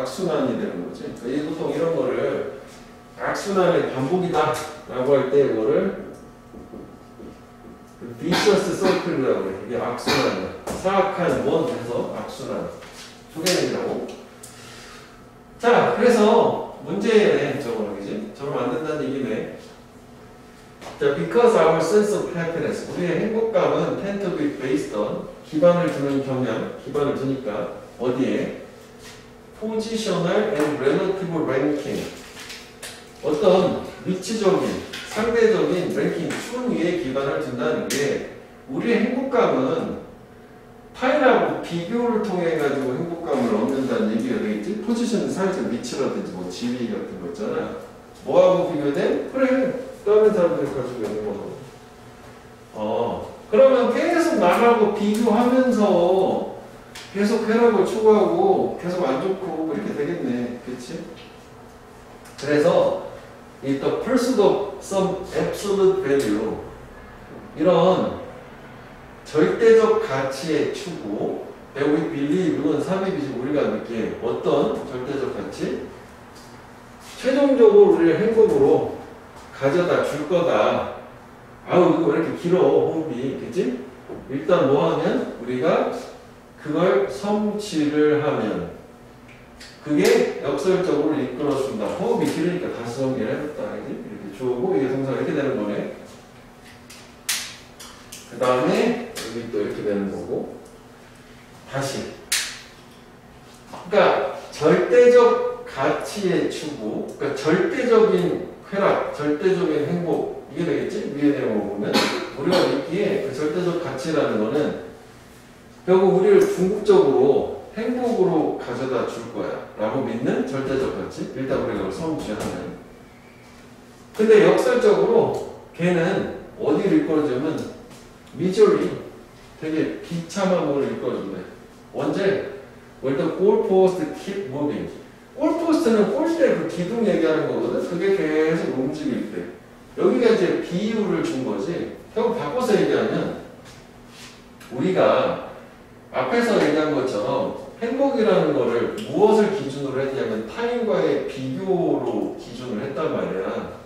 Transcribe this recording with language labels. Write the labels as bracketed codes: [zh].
[ko] 악순환이 되는 거지. 그러니까 보통 이런 거를 악순환의 반복이다 라고 할 때 이거를 [en] vicious circle [ko] 이라고 해. 이게 악순환이야. 사악한 원에서 악순환 소개내기라고. 자, 그래서 문제네. 저거는 그지? 저러면 안 된다는 얘기네. 자, [en] because our sense of happiness, [ko] 우리의 행복감은 [en] tend to be based on [ko] 기반을 두는 경향, 기반을 두니까 어디에? [en] positional and relative ranking. [ko] 어떤 위치적인, 상대적인 랭킹, 순위에 기반을 둔다는 게 우리의 행복감은 타인하고 비교를 통해 가지고 행복감을 얻는다는 얘기가 되겠지. 포지션, 사회적 위치라든지 뭐 지위 같은 거 있잖아. 뭐하고 비교돼? 그래, 다른 사람들이 가지고 있는 거. 그러면 계속 나하고 비교하면서 계속 쾌락을 추구하고 계속 안 좋고 이렇게 되겠네. 그렇지? 그래서 이 [en] the pursuit of some absolute value, [ko] 이런 절대적 가치의 추구, [en] that we believe [ko] 는 삽입이지. 우리가 느끼게 어떤 절대적 가치? 최종적으로 우리를 행복으로 가져다 줄 거다. 아우, 이거 왜 이렇게 길어, 호흡이. 그치? 일단 뭐 하면? 우리가 그걸 성취를 하면 그게 역설적으로 이끌어준다. 호흡이 길으니까 다시 정리를 해줬다. 이렇게 주어고 이게 동사가 이렇게 되는 거네. 그 다음에 여기 또 이렇게 되는 거고. 다시. 그러니까 절대적 가치의 추구, 그러니까 절대적인 쾌락, 절대적인 행복, 이게 되겠지? 위에 내용을 보면 우리가 믿기에 그 절대적 가치라는 거는 결국 우리를 궁극적으로 행복으로 가져다 줄 거야 라고 믿는 절대적 가치. 일단 우리가 그걸 성취하면. 근데 역설적으로 걔는 어디를 이끌어주면 미저리, 되게 비참함을 이끌어준대. 언제? [en] When the goalpost keep moving. [ko] 골포스트는 골대 그 기둥 얘기하는 거거든. 그게 계속 움직일 때. 여기가 이제 비유를 준 거지. 결국 바꿔서 얘기하면 우리가 앞에서 얘기한 것처럼 행복이라는 거를 무엇을 기준으로 했냐면 타인과의 비교로 기준을 했단 말이야.